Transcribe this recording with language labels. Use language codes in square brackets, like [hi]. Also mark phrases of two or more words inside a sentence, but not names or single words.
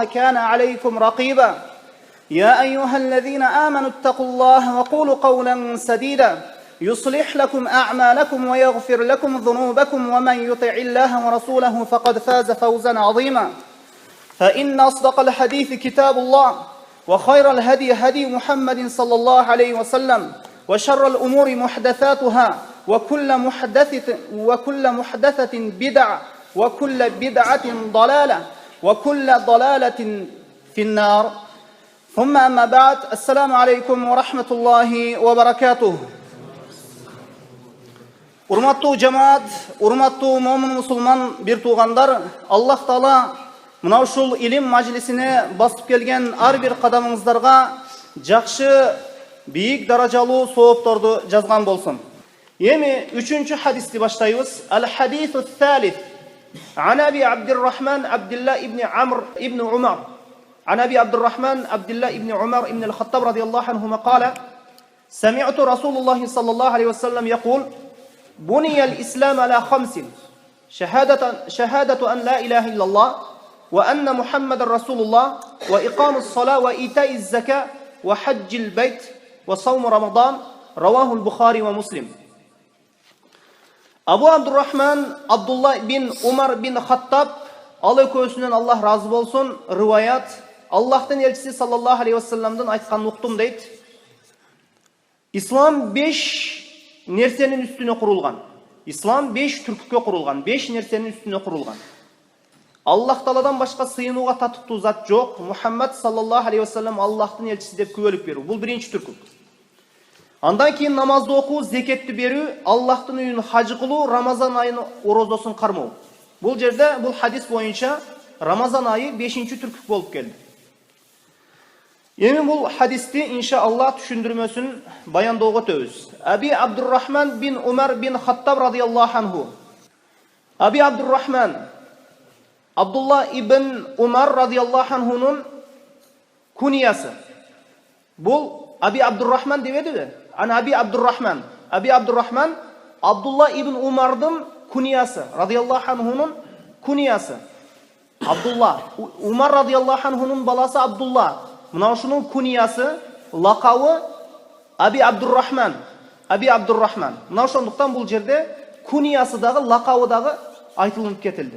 [ar] كان عليكم رقيبا يا أيها الذين آمنوا اتقوا الله وقولوا قولا سديدا يصلح لكم أعمالكم ويغفر لكم ذنوبكم ومن يطع الله ورسوله فقد فاز فوزا عظيما فإن أصدق الحديث كتاب الله وخير الهدي هدي محمد صلى الله عليه وسلم وشر الأمور محدثاتها وكل محدثة بدعة وكل بدعة ضلالة وكل ضلالة في النار ثم أما بعد السلام عليكم ورحمة الله وبركاته. [ky] Урматтуу жамаат, урматтуу момун мусулман бир туугандар, Аллах Таала мына ушул илим мажлисине басып келген ар бир кадамыңыздарга жакшы, бийик даражалуу соопторду жазган болсун. Эми 3-чү хадисти баштайбыз. [ar] الحديث الثالث. عن أبي عبد الرحمن عبد الله بن عمرو بن عمر. عن أبي عبد الرحمن عبد الله بن عمر بن الخطاب رضي الله عنهما قال: سمعت رسول الله صلى الله عليه وسلم يقول: بني الإسلام على 5: شهادة أن لا إله إلا الله وأن محمد رسول الله وإقام الصلاة وإيتاء الزكاة وحج البيت وصوم رمضان. رواه البخاري ومسلم. [ky] Абу Абдуррахман Абдулла бин Умар бин Хаттаб, ал экөөсүнөн Аллах разы болсун, риваят, Аллахтын элчиси саллаллаху алейхи вассаламдан айткан уктум дейт. Ислам 5 нерсенин үстүнө курулган. Ислам 5 түркүккө курулган, 5 нерсенин үстүнө курулган. Аллах Тааладан башка сыйынууга татыктуу зат жок. Мухаммад [ar] صلى الله عليه وسلم [ky] Аллахтын элчиси деп күбөлүк берүү. Бул биринчи түркүк. Андан кийин намазды окуу, зекетти берүү, Аллахтын үйүн хажы кылуу, Рамазан айынын орозосун кармоо. Бул жерде, бул хадис боюнча Рамазан айы 5-чи түркүк болуп келди. Эми бул хадисти иншааллах түшүндүрмөсүн баяндоого өтөбүз. Аби Абдуррахман бин Умар бин Хаттаб [ar] رضي الله عنه. [ky] Аби Абдуррахман Абдулла ибн Умар радияллаху анхунун куниясы. Бул Аби Абдуррахман дебедиби? Ана Аби Абдуррахман. Аби Абдуррахман Абдулла ибн Умардын куниясы, радияллаху анхунун куниясы. Абдулла. Умар радияллаху анхунун баласы Абдулла. Мына ушунун куниясы, лакабы Аби Абдуррахман. Аби Абдуррахман. Мына ошондуктан бул жерде куниясы дагы, лакабы дагы айтылып кетилди.